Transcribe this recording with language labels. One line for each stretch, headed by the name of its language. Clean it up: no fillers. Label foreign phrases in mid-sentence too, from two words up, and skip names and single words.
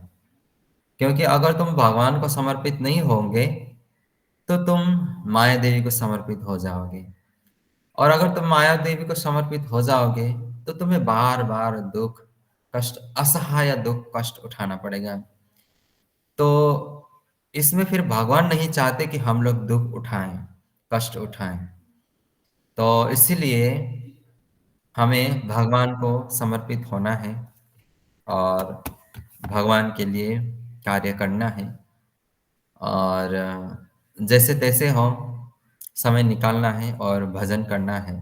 Hindi: क्योंकि अगर तुम भगवान को समर्पित नहीं होंगे, तो तुम माया देवी को समर्पित हो जाओगे। और अगर तुम माया देवी को समर्पित हो जाओगे, तो तुम्हें बार-बार दुःख, कष्ट, असहाय दुःख, कष्ट उठाना पड़ेगा। तो इसमें फिर भगवान नहीं चाहते कि हम लोग दुःख उठाएँ, कष्ट उठाएँ। तो इसीलिए हमें भगवान को समर्पित होना है और भगवान के लिए कार्य करना है और जैसे-तैसे हो समय निकालना है और भजन करना है।